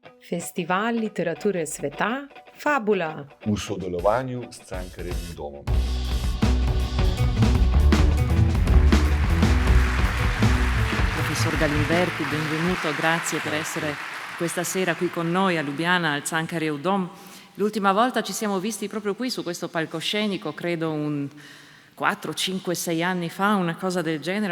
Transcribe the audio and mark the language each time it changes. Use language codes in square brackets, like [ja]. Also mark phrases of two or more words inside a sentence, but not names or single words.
[sl] Festival literatury sveta Fabula. V sodelovanju s Cankarjevim domom. [it] Professor Galimberti, benvenuto, grazie per essere questa sera qui con noi a Lubiana, al Cankarjev Dom. L'ultima volta ci siamo visti proprio qui su questo palcoscenico, credo un 4, 5, 6 anni fa, una cosa del genere.